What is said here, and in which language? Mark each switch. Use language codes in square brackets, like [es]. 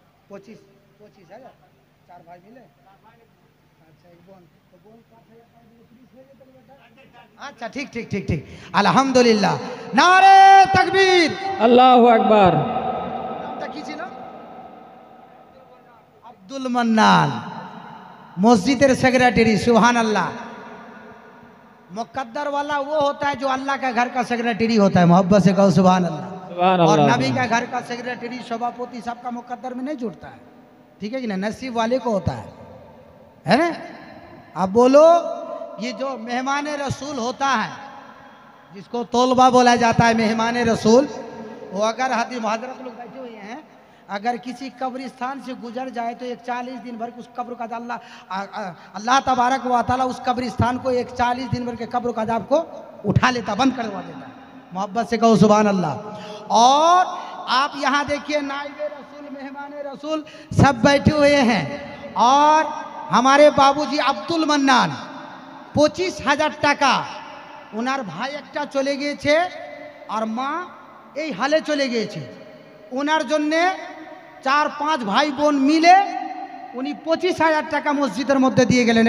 [bn] 25,000 চার ভাই মিলে। আচ্ছা এক বোন, তো বোন 5,000 হয়ে যেত বেটা। আচ্ছা ঠিক ঠিক ঠিক ঠিক, আলহামদুলিল্লাহ, নারে তাকবীর, আল্লাহু আকবার। নামটা কি ছিল? [hi] আব্দুল মান্নান, मस्जिद सेक्रेटरी। सुभान अल्लाह। मुकद्दर वाला वो होता है जो अल्लाह का घर का सेक्रेटरी होता है। मोहब्बत से कहो सुभान अल्लाह। और नबी का घर का सेक्रेटरी सभापति सबका मुकद्दर में नहीं जुड़ता है, ठीक है कि नहीं? नसीब वाले को होता है ना? अब बोलो, ये जो मेहमान रसूल होता है, जिसको तोलबा बोला जाता है, मेहमान रसूल, वो अगर हदीस हजरत लोग बैठे हुए हैं, अगर किसी कब्रिस्तान से गुजर जाए तो एक 40 दिन भर उस कब्र का अल्लाह तबारक व तआला उस कब्रिस्तान को एक 40 दिन भर के कब्र का अज़ाब को उठा लेता, बंद करवा देता। मोहब्बत से कहो सुभान अल्लाह। और आप यहाँ देखिए, नाइब रसूल, मेहमान रसूल सब बैठे हुए हैं। और हमारे बाबूजी [bn] अब्दुल मन्नान 25,000 টাকা ওনার ভাই একটা চলে গিয়েছে আর মা এই হালে চলে গিয়েছে, ওনার জন্যে 4-5 ভাই বোন মিলে উনি 25,000 টাকা মসজিদের মধ্যে দিয়ে গেলেন।